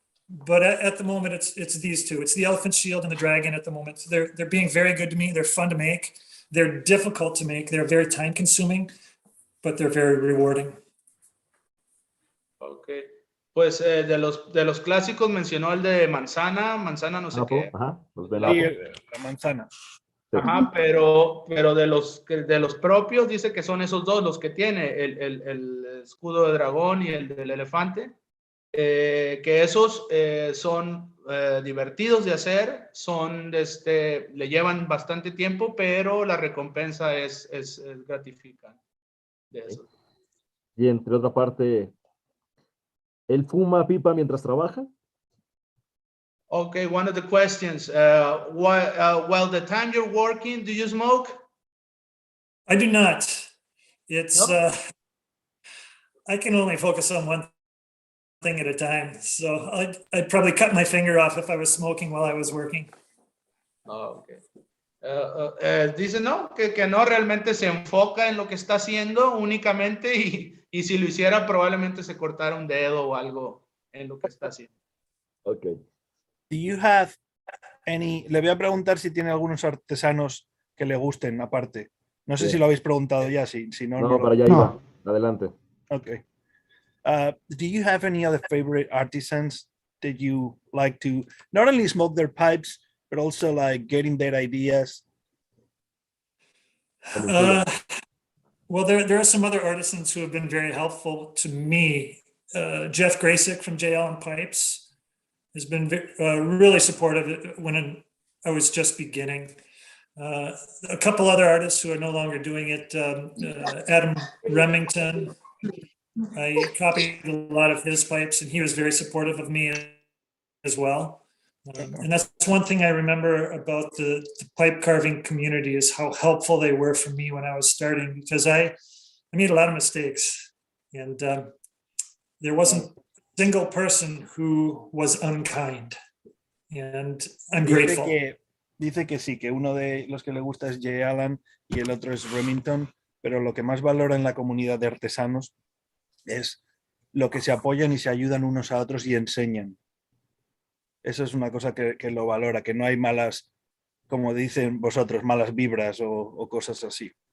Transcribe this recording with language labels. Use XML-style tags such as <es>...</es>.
<en>But at the moment, it's these two. It's the elephant shield and the dragon at the moment. They're being very good to me. They're fun to make. They're difficult to make. They're very time consuming, but they're very rewarding.</en> <es>Ok. Pues de los clásicos mencionó el de manzana no sé qué. Ajá, los del Sí,</es> <en>Apple.</en> <es>la manzana. Ajá, pero de los propios dice que son esos dos los que tiene, el escudo de dragón y el del elefante. Que esos son divertidos de hacer, le llevan bastante tiempo, pero la recompensa es gratificante de eso. Y entre otra parte, ¿él fuma pipa mientras trabaja?</es> <en>Okay, one of the questions. Well, the time you're working, do you smoke? I do not. It's Nope. I can only focus on one thing at a time. So I'd probably cut my finger off if I was smoking while I was working. Oh, okay.</en> <es>Dice no, que no realmente se enfoca en lo que está haciendo únicamente y si lo hiciera probablemente se cortara un dedo o algo en lo que está haciendo. Ok.</es> <en>Do you have any?</en> <es>Le voy a preguntar si tiene algunos artesanos que le gusten aparte. No sé Sí. si lo habéis preguntado ya, si no. No, para allá iba. Adelante.</es> <en>Okay. Do you have any other favorite artisans that you like to not only smoke their pipes, but also like getting their ideas? Well, there are some other artisans who have been very helpful to me. Jeff Graysick from Edwin Pipes has been really supportive when I was just beginning. A couple other artists who are no longer doing it, Adam Remington. I copied a lot of his pipes and he was very supportive of me as well. And that's one thing I remember about the pipe carving community is how helpful they were for me when I was starting, because I made a lot of mistakes and there wasn't a single person who was unkind, and I'm grateful.</en> <es>Dice que sí, que uno de los que le gusta es J. Allen y el otro es Remington, pero lo que más valora en la comunidad de artesanos es lo que se apoyan y se ayudan unos a otros y enseñan. Eso es una cosa que lo valora, que no hay malas, como dicen vosotros, malas vibras o cosas así.</es>